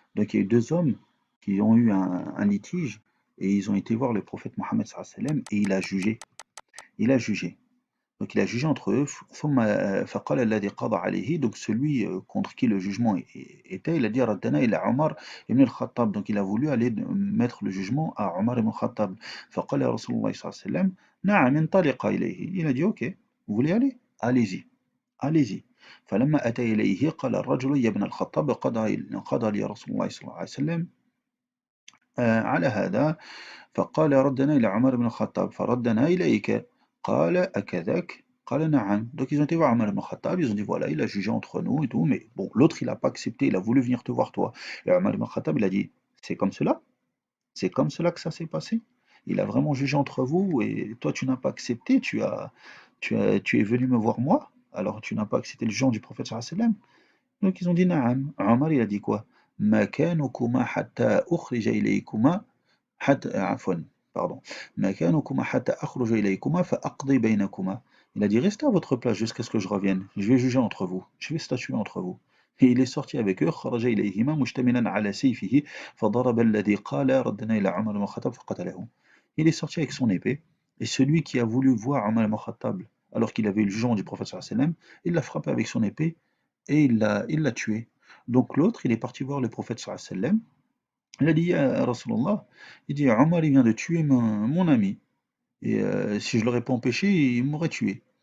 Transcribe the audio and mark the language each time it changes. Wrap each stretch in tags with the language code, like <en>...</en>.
<fr>Donc il y a eu deux hommes qui ont eu un litige, et ils ont été voir le prophète Mohammed sallallahu alayhi wa sallam, et il a jugé. Il a jugé. Donc il a jugé entre eux,</fr> <ar>ثم فقال الذي قضى عليه,</ar> <fr>donc celui contre qui le jugement était, il a dit</fr> <ar>ردنا إلى عمر</ar> <fr>ibn al-Khattab, donc il a voulu aller mettre le jugement à Omar ibn al-Khattab.</fr> <ar>فقال رسول الله صلى الله عليه وسلم نعم انطلق إليه.</ar> <fr>Il a dit ok, vous voulez aller? Allez-y, allez-y.</fr> <ar>فلما أتى إليه قال الرجل يا ابن الخطاب قضى لي رسول الله صلى الله عليه وسلم على هذا. فقال ردنا إلى عمر بن الخطاب فردنا إليك. قال أكذاك قال نعم.</ar> <fr>Donc ils ont été voir Omar ibn Khattab, ils ont dit voilà, il a jugé entre nous et tout, mais bon, l'autre il n'a pas accepté, il a voulu venir te voir toi. Et Omar ibn Khattab il a dit c'est comme cela? C'est comme cela que ça s'est passé? Il a vraiment jugé entre vous et toi tu n'as pas accepté, tu es venu me voir moi, alors tu n'as pas accepté le jugement du prophète sallallahu alayhi wa sallam. Donc ils ont dit naam. Omar il a dit quoi?</fr> <ar>ما كانكما حتى أخرج إليكما حتى عفوا</ar> <fr>pardon</fr> <ar>ما كانكما حتى أخرج إليكما فأقضي بينكما.</ar> <fr>Il a dit restez à votre place jusqu'à ce que je revienne, je vais juger entre vous, je vais statuer entre vous. Et il est sorti avec eux</fr> <ar>خرج إليهما مشتملا على سيفه فضرب الذي قال ردنا إلى عمر بن الخطاب فقتله.</ar> <fr>Il est sorti avec son épée et celui qui a voulu voir Omar ibn Khattab alors qu'il avait eu le jugement du prophète sallallahu alayhi wa sallam, il l'a frappé avec son épée et il l'a tué. Donc l'autre, il est parti voir le prophète sallallahu alayhi wa sallam. Il a dit, ya Rasulallah, il dit, Omar, il vient de tuer mon ami. Et si je ne l'aurais pas empêché, il m'aurait tué.</fr>